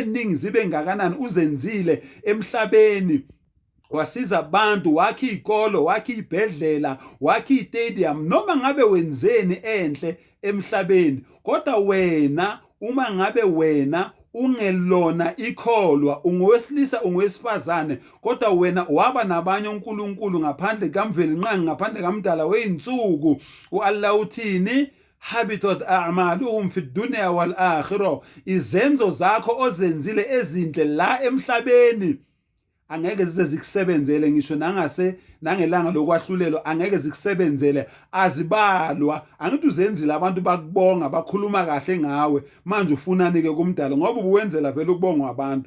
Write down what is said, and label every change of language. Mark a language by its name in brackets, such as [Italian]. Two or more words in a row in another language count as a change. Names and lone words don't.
[Zulu] ningi zibe ngakanani uzenzile emhlabeni, wasiza abantu, wakhe izikolo, wakhe izibhedlela, wakhe izitadium, noma ngabe wenzeni enhle emhlabeni, kodwa wena uma ngabe wena ungelona ikholwa, ungowesilisa ungowesifazane, kodwa wena waba nabanye unkulunkulu ngaphandle kamvelinqangi, ngaphandle kamdala weinsuku, u-Allah uthini? [Arabic] حبطت أعمالهم في الدنيا والآخرة. [Zulu] Izenzo zakho ozenzile ezinhle la emhlabeni angeke zize zikusebenzele, ngisho nangelanga lokwahlulelwa angeke zikusebenzele, azibalwa. Angithi uzenzile abantu bakubonga, bakhuluma kahle ngawe, manje ufunani ke kumdala ngoba ubuwenzela vele ukubongwa abantu.